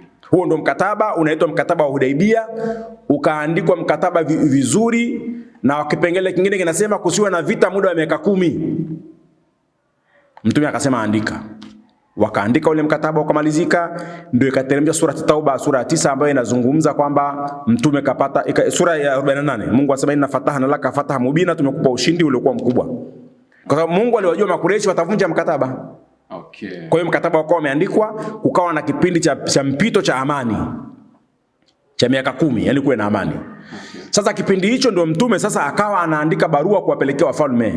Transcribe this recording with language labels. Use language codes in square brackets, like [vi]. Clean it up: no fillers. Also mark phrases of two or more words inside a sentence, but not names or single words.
[sw] Huo ndo mkataba unaitwa mkataba wa Hudaibia, ukaandikwa mkataba vizuri, na kipengele kingine kinasema kusiwe na vita muda wa miaka 10. Mtume akasema andika. Wakaandika ule mkataba ukamalizika, ndio ikateremsha sura Tauba, sura ya 9 ambayo inazungumza kwamba mtume kapata, sura ya 48. Mungu asema [ar] إنا فتحنا لك فتحا مبينا, [sw] tumekupa ushindi uliokuwa mkubwa. Kwa sababu Mungu aliwajua Makureishi watavunja mkataba. Okay. Kwa hiyo mkataba ukawa umeandikwa, kukawa na kipindi cha mpito cha amani cha miaka 10, yani kuwe na amani. Okay. Sasa kipindi hicho ndio mtume sasa akawa anaandika barua kuwapelekea wafalme.